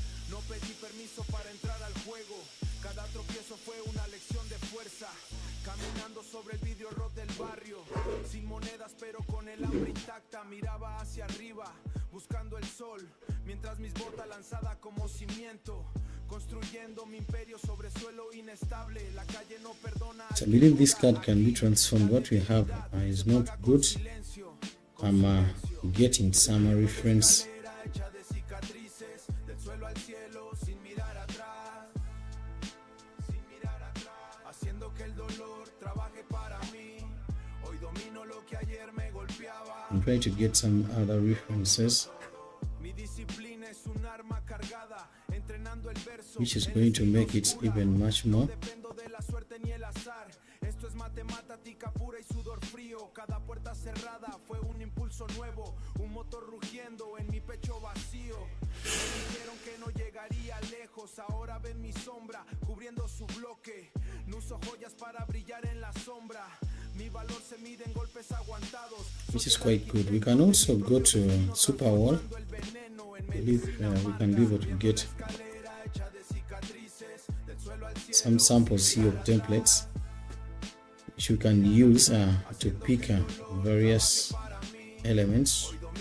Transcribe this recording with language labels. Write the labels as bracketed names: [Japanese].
[Spanish] No pedí permiso para entrar al juego. Cada tropiezo fue una lección de fuerza. Caminando sobre el vidrio roto del barrio, sin monedas pero con el hambre intacta, miraba hacia arriba, buscando el sol, mientras mis botas lanzada como cimiento, construyendo mi imperio sobre suelo inestable. La calle no perdona. [English] So I believe this card can be transformed. What we have is not good. I'm getting some reference. [Spanish] Hecha de cicatrices, del suelo al cielo, sin mirar atrás, haciendo que el dolor trabaje para mí. Hoy domino lo que ayer me golpeaba. [English] I'm trying to get some other references, [Spanish] Mi disciplina es un arma cargada, entrenando el verso, [English] which is going to make it even much more. [Spanish] dependo de la suerte ni el azar. Esto es matemática pura y sudor frío. Cada puerta cerrada fue un impulso nuevo, un motor rugiendo en mi pecho vacío. Me dijeron que no llegaría lejos, ahora ven mi sombra cubriendo su bloque. No uso joyas para brillar en la sombra. Mi valor se mide en golpes aguantados. [English] Which is quite good. We can also go to Super Wall. I believe we can be able to get some samples here of templates which you can use to pick various elements.